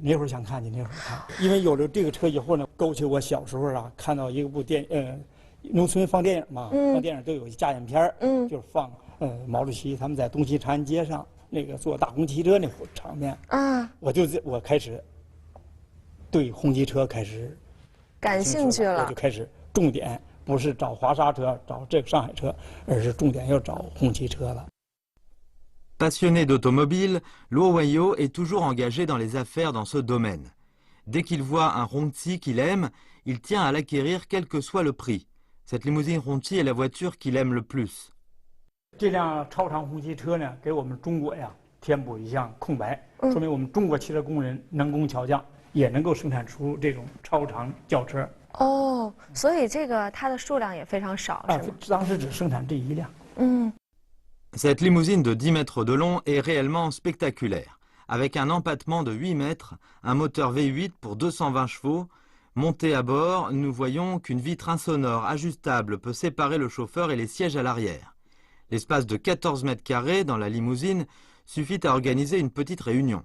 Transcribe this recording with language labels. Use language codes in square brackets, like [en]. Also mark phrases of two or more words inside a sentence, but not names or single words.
[zh] 那会儿想看去，那会儿看，因为有了这个车以后呢，勾起我小时候啊，看到一部农村放电影嘛，放电影都有加影片，就是放毛主席他们在东西长安街上。那个坐大红旗车那场面我开始对红旗车开始感兴趣了，我就开始重点不是找华沙车，找这个上海车，而是重点要找红旗车了。 [fr] Passionné d'automobile, Luo Wenyo est toujours engagé dans les affaires dans ce domaine. Dès qu'il voit un Hongqi qu'il aime, il tient à l'acquérir quel que soit le prix. Cette limousine Hongqi est la voiture qu'il aime le plus. [zh] 这辆超长红旗车呢，给我们中国呀填补一项空白，说明我们中国汽车工人能工巧匠，也能够生产出这种超长轿车。哦，所以这个它的数量也非常少，是吗？当时只生产这一辆。 [fr] Cette limousine de 10 mètres de long est réellement spectaculaire. Avec un empattement de 8 mètres, un moteur V8 pour 220 chevaux, monté à bord, nous voyons qu'une vitre insonore ajustable peut séparer le chauffeur et les sièges à l'arrière. L'espace de 14 mètres carrés dans la limousine suffit à organiser une petite réunion.